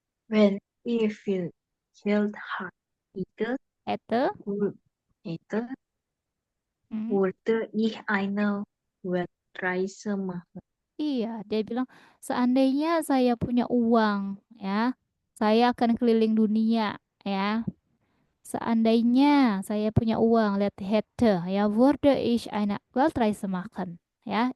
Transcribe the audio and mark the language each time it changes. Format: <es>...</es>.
<de>when ich viel Geld hatte, hätte. wu- hätte, Hmm. würde ich eine Weltreise machen.</de> <id>Iya, dia bilang seandainya saya punya uang, ya, saya akan keliling dunia, ya. Seandainya saya punya uang, lihat hätte, ya,</id> <de>würde ich eine Weltreise machen,</de> <id>ya.</id>